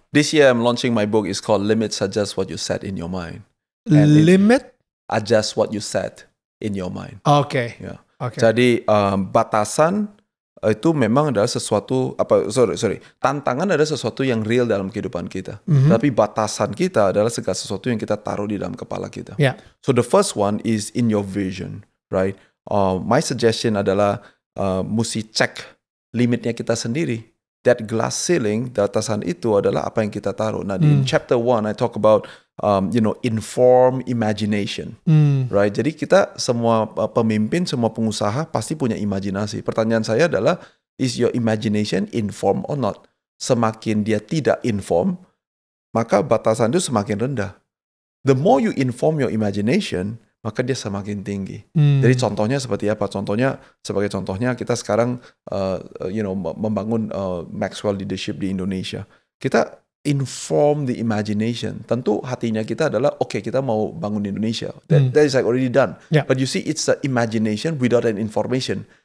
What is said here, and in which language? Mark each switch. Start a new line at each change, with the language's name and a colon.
English: This year I'm launching my book. It's called Limits Adjust What You Set in Your Mind. Limit adjust what you set in your mind.
Indonesian: Oke. Jadi batasan itu memang adalah sesuatu tantangan adalah sesuatu yang real dalam kehidupan kita. Tapi batasan kita adalah segala sesuatu yang kita taruh di dalam kepala kita.
English: So the first one is in your vision, right? My suggestion
Indonesian: adalah mesti cek limitnya kita sendiri.
English: That glass ceiling,
Indonesian: batasan itu adalah apa yang kita taruh.
English: Nah, di chapter 1 I talk about inform imagination, right?
Indonesian: Jadi kita semua pemimpin, semua pengusaha pasti punya imajinasi. Pertanyaan saya adalah,
English: is your imagination informed or not?
Indonesian: Semakin dia tidak inform, maka batasan itu semakin rendah.
English: The more you inform your imagination,
Indonesian: maka dia semakin tinggi. Jadi contohnya seperti apa? Sebagai contohnya kita sekarang membangun Maxwell Leadership di Indonesia. Kita
English: inform the imagination.
Indonesian: Tentu hatinya kita adalah kita mau bangun Indonesia.
English: That is like already done. But you see, it's the imagination without an information.